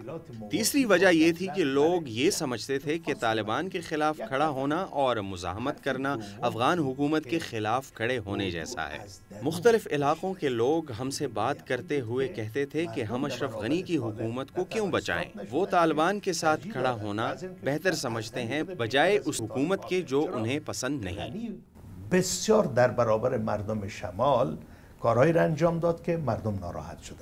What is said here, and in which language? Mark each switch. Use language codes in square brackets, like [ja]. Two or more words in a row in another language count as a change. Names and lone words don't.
[ur] تیسری وجہ یہ تھی کہ لوگ یہ سمجھتے تھے کہ طالبان کے خلاف کھڑا ہونا اور مزاحمت کرنا افغان حکومت کے خلاف کھڑے ہونے جیسا ہے۔ مختلف علاقوں کے لوگ ہم سے بات کرتے ہوئے کہتے تھے کہ ہم اشرف غنی کی حکومت کو کیوں بچائیں، وہ طالبان کے ساتھ کھڑا ہونا بہتر سمجھتے ہیں بجائے اس حکومت کے جو انہیں پسند نہیں۔ [fa] بسیار در برابر مردم شمال کارهایی را انجام داد که مردم ناراحت شدند.